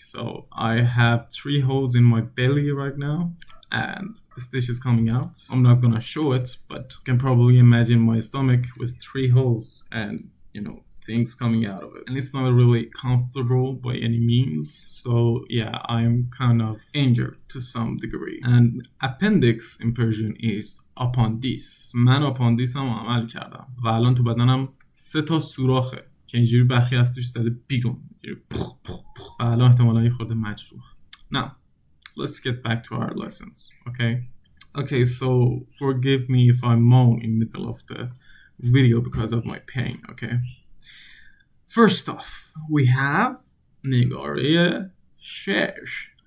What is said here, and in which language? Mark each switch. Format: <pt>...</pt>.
<en>So I have 3 holes in my belly right now, and this is coming out. I'm not gonna show it, but you can probably imagine my stomach with 3 holes and, things coming out of it. And it's not really comfortable by any means. So yeah, I'm kind of injured to some degree. And appendix in Persian is appendis.</en> <fa>من appendis هم عمل کردم و الان تو بدنم 3 تا سوراخه که اینجوری بخیه از توش زده بیرون و الان احتمالا یه خورده مجروح.</fa> <en>Now, let's get back to our lessons, okay, so forgive me if I moan in the middle of the video because of my pain, okay? First off, we have نگاره 6.</en>